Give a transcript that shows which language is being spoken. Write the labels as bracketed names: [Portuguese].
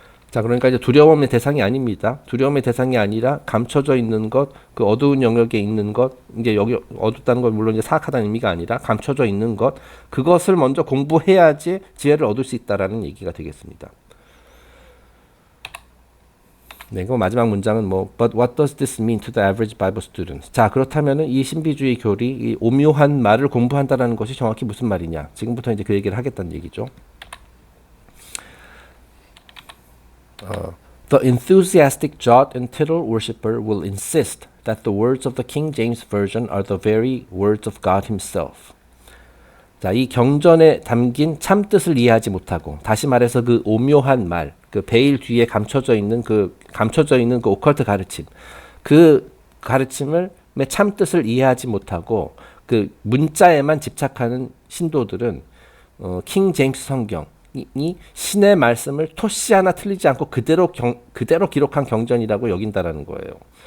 [Korean] 자, 그러니까 이제 두려움의 대상이 아닙니다. 두려움의 대상이 아니라 감춰져 있는 것, 어두운 영역에 있는 것, 이제 여기 어둡다는 건 물론 이제 사악하다는 의미가 아니라 감춰져 있는 것, 그것을 먼저 공부해야지 지혜를 얻을 수 있다라는 얘기가 되겠습니다. 네, 그 마지막 문장은 [English] But what does this mean to the average Bible student? [Korean] 자, 그렇다면은 이 신비주의 교리, 이 오묘한 말을 공부한다라는 것이 정확히 무슨 말이냐? 지금부터 이제 그 얘기를 하겠다는 얘기죠. [English] The enthusiastic jot and tittle worshipper will insist that the words of the King James Version are the very words of God Himself. [Korean] 자, 이 경전에 담긴 참 뜻을 이해하지 못하고, 다시 말해서 그 오묘한 말, 베일 뒤에 감춰져 있는 그 오컬트 가르침, 그 가르침을 참 뜻을 이해하지 못하고 그 문자에만 집착하는 신도들은 킹 제임스 성경이 신의 말씀을 토시 하나 틀리지 않고 그대로 기록한 경전이라고 여긴다라는 거예요.